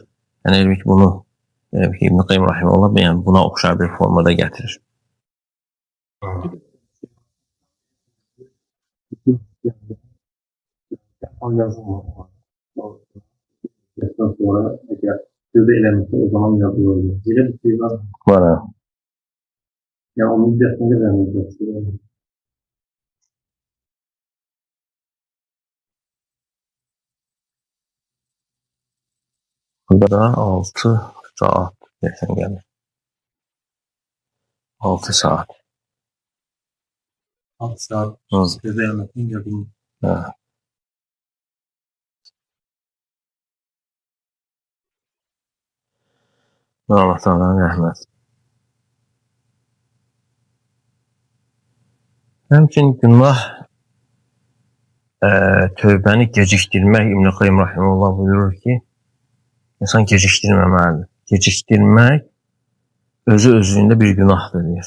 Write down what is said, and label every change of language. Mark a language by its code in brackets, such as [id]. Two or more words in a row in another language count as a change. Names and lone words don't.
[az] Yəni elə bir ki, bunu İbn Qayyim rahimehullah yəni buna oxşar bir formada gətirir. [tr] sonra eğer tövbe eləmişse o zaman yapılır. Böyle bir şey var. Var. Yani onun dersinde vermeyeceksin. Burada da 6 saat geçen gelir. 6 saat. 6 saat Hı. tövbe eləmişsin yapılır. [az] Ha. Allah Teala'nın rəhməti. Həmçinin günah tövbəni gecikdirmək, İbn Qayyim rahimehullah buyurur ki, insan gecikdirməməlidir. Gecikdirmək özü-özlüyündə bir günahdır deyir.